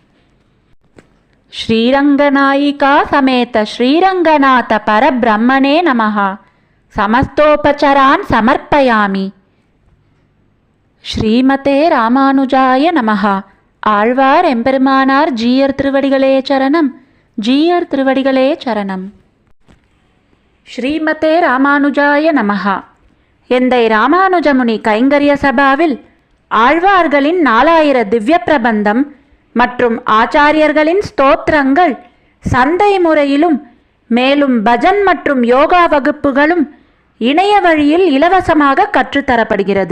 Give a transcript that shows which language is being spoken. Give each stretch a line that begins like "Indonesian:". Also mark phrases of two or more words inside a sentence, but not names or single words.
Sanskrit: श्रीरंगनायिका समेत श्रीरंगनाथ परब्रह्मणे नमः। समस्तोपचरान् समर्पयामि। श्रीमते रामानुजाय नमः.
Tamil: ஆழ்வார் எம்பெருமானார் ஜீயர் திருவடிகளே சரணம். ஜீயர் திருவடிகளே சரணம்.
Sanskrit: श्रीमते रामानुजाय नमः.
Tamil: எந்தை ராமானுஜமுனி கைங்கரிய சபாவில் ஆழ்வார்களின் 4000 திவ்ய பிரபந்தம் மற்றும் ஆச்சாரியர்களின் ஸ்தோத்திரங்கள் சந்தை முறையிலும் மேலும் பஜன் மற்றும் யோகா வகுப்புகளும் இணைய வழியில் இலவசமாக கற்றுத்தரப்படுகிறது.